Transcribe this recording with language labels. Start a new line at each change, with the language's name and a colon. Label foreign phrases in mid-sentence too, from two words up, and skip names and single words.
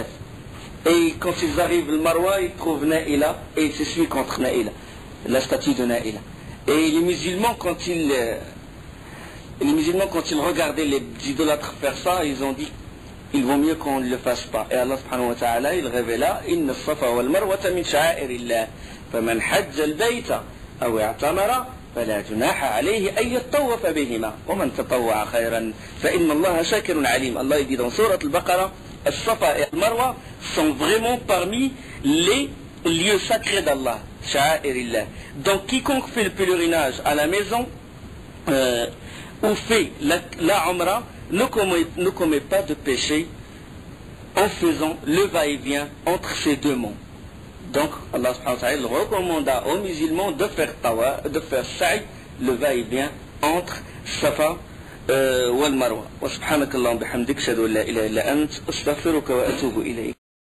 French: Et quand ils arrivent au Marwa, ils trouvent Naïla, et ils s'essuient contre Naïla, la statue de Naïla. Et les musulmans, quand ils regardaient les idolâtres faire ça, ils ont dit, il vaut mieux qu'on ne le fasse pas. Et
Arabic: الله سبحانه وتعالى,
French: il révéla,
Arabic: إن الصفا والمروة من شعائر الله فمن حج البيت أو اعتمر, فلا جناح عليه أن يطوف بهما ومن تطوع خيرا فإن الله شاكر عليم.
French: Allah dit dans Sourate Al-Baqarah, As-Safa et Al-Marwa sont vraiment parmi les lieux sacrés d'Allah, sha'airillah. Donc quiconque fait le pèlerinage à la maison ou fait la Umrah ne commet pas de péché en faisant le va-et-vient entre ces deux monts. Donc
Arabic: الله سبحانه وتعالى
French: recommanda aux musulmans de faire sa'i, le va-et-vient entre Safa wal Marwa.
Arabic: وسبحانك اللهم بحمدك أشهد أن لا إله إلا أنت أستغفرك وأتوب إليك.